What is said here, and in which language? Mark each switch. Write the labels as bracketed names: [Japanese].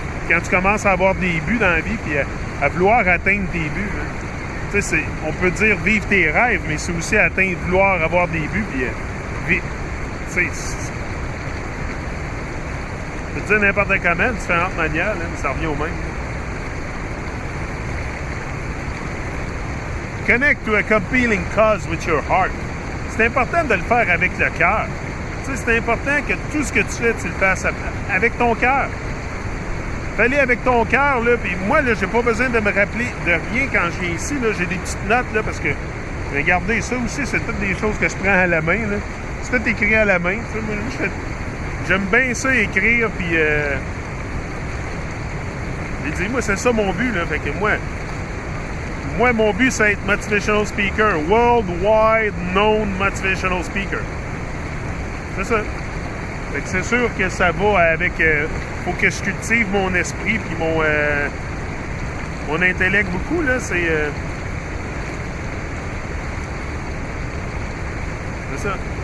[French] quand tu commences à avoir des buts dans la vie, puis à vouloir atteindre tes buts. Hein. Tu sais, on peut dire vivre tes rêves, mais c'est aussi vouloir avoir des buts, puis... tu sais, je peux te dire n'importe comment, de différentes manières, là, mais ça revient au même. [English] Connect to a compelling cause with your heart. [French] C'est important de le faire avec le cœur. Tu sais, c'est important que tout ce que tu fais, tu le fasses avec ton cœur. Fais-le avec ton cœur, là. Puis moi, là, j'ai pas besoin de me rappeler de rien quand je viens ici, là. J'ai des petites notes, là, parce que, regardez, ça aussi, c'est toutes des choses que je prends à la main, là. C'est tout écrit à la main. Tu sais, moi, j'aime bien ça, écrire, puis... j'ai dit, moi, c'est ça mon but, là. Fait que moi, mon but, c'est être [English] motivational speaker. Worldwide known motivational speaker. [French] C'est ça. Fait que c'est sûr que ça va avec... faut que je cultive mon esprit puis mon intellect beaucoup, là. C'est ça.